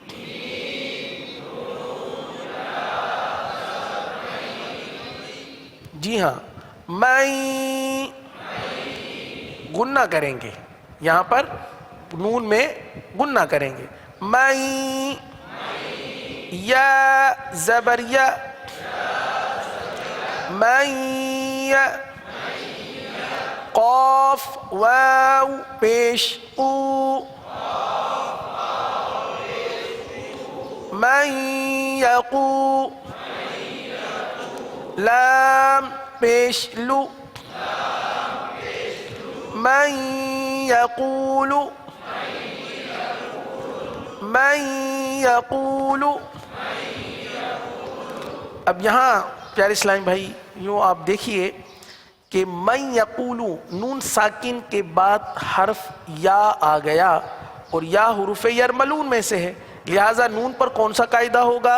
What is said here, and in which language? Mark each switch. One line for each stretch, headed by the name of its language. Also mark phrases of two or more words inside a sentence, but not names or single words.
Urdu: جی ہاں، میں غنہ کریں گے، یہاں پر نون میں غنہ کریں گے. میں یا زبر یا، میں قاف واو پیش او،
Arabic: من یقو
Urdu: لام پیش لو،
Arabic: من یقول، من یقول.
Urdu: اب یہاں پیارے اسلامی بھائی یوں آپ دیکھیے کہ
Arabic: من یقولو
Urdu: نون ساکن کے بعد حرف یا آ گیا اور یا حروف یرملون میں سے ہے، لہٰذا نون پر کون سا قاعدہ ہوگا؟